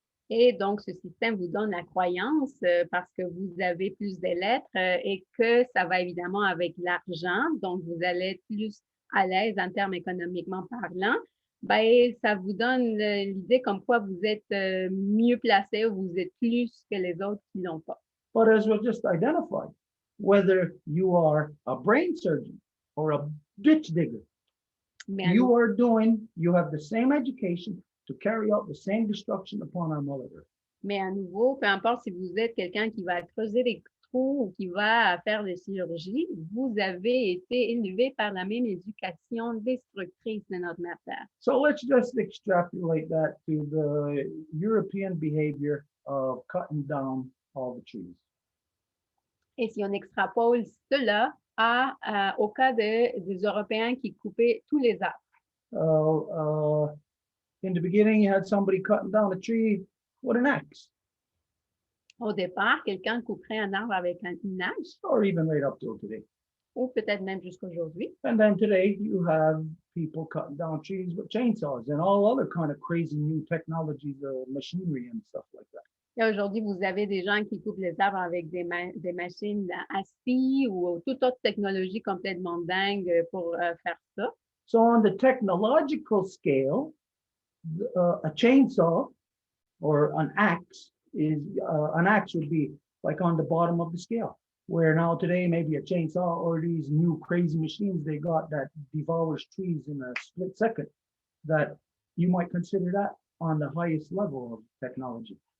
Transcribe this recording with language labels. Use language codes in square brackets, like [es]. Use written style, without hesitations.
[fr] Et donc, ce système vous donne la croyance parce que vous avez plus de lettres et que ça va évidemment avec l'argent, donc vous allez être plus à l'aise en termes économiquement parlant. Ben, ça vous donne l'idée comme quoi vous êtes mieux placé ou vous êtes plus que les autres qui ne l'ont pas. [en] But as we just identified, whether you are a brain surgeon or a ditch digger, you have the same education to carry out the same destruction upon our Mother Earth. [fr] Mais à nouveau, peu importe si vous êtes quelqu'un qui va creuser des trous ou qui va faire des chirurgies, vous avez été élevé par la même éducation destructrice de notre mère Terre. [en] So let's just extrapolate that to the European behavior of cutting down all the trees. [fr] Et si on extrapole cela au cas des Européens qui coupaient tous les arbres. [en] In the beginning, you had somebody cutting down a tree with an axe, [fr] Au départ, quelqu'un couperait un arbre avec une hache, [en] or even right up till today. [fr] ou peut-être même jusqu'aujourd'hui. [en] And then today, you have people cutting down trees with chainsaws and all other kind of crazy new technologies, machinery and stuff like that. [fr] Et aujourd'hui, vous avez des gens qui coupent les arbres avec des machines à scie ou toute autre technologie complètement dingue pour faire ça. [en] So on the technological scale, a chainsaw or an axe would be like on the bottom of the scale. Where now today maybe a chainsaw or these new crazy machines they got that devours trees in a split second, that you might consider that on the highest level of technology.